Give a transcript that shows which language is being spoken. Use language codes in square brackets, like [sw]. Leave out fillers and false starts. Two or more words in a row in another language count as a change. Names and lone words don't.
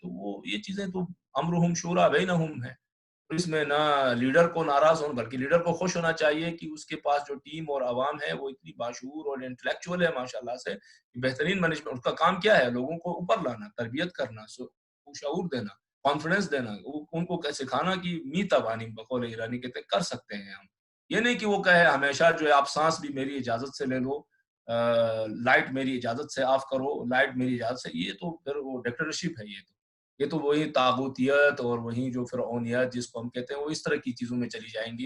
[ur] تو وہ یہ چیزیں تو [ar] امرہم شورا بینہم [ur] ہے. اس میں نہ لیڈر کو ناراض ہونا، بلکہ لیڈر کو خوش ہونا چاہیے کہ اس کے پاس جو ٹیم اور عوام ہے وہ اتنی باشعور اور انٹلیکچوئل ہے ماشاءاللہ سے. بہترین مینجمنٹ، اس کا کام کیا ہے؟ لوگوں کو اوپر لانا، تربیت کرنا، شعور دینا، کانفیڈنس دینا، ان کو سکھانا کہ [fa] می توانی، [ur] بقول ایرانی کہتے کر سکتے ہیں ہم. یہ نہیں کہ وہ کہے ہمیشہ جو ہے آپ سانس بھی میری اجازت سے لے لو، لائٹ میری اجازت سے آف کرو، لائٹ میری اجازت سے. یہ تو پھر وہ ڈکٹیٹرشپ ہے. یہ تو وہی طاغوتیت اور وہی جو فرعونیت جس کو ہم کہتے ہیں، وہ اس طرح کی چیزوں میں چلی جائیں گی.